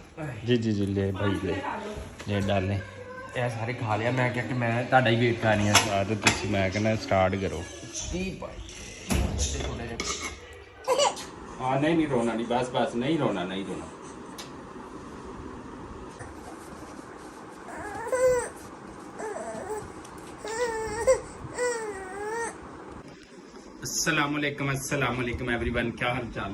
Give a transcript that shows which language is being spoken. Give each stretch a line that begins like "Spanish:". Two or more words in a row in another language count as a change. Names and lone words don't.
Hindi: जी जी जी ले भाई ले डालें
Punjabi: ਇਹ ਸਾਰੇ ਖਾ ਲਿਆ। ਮੈਂ ਕਿਹਾ ਕਿ ਮੈਂ ਤੁਹਾਡਾ ਹੀ ਵੇਟ ਕਰਨੀ ਆ।
Hindi: तो तुम मैं कहना स्टार्ट करो। हाँ नहीं नहीं रोना नहीं, बस बस नहीं रोना नहीं रोना। अस्सलामुअलैकुम एवरीवन, क्या हाल चाल है।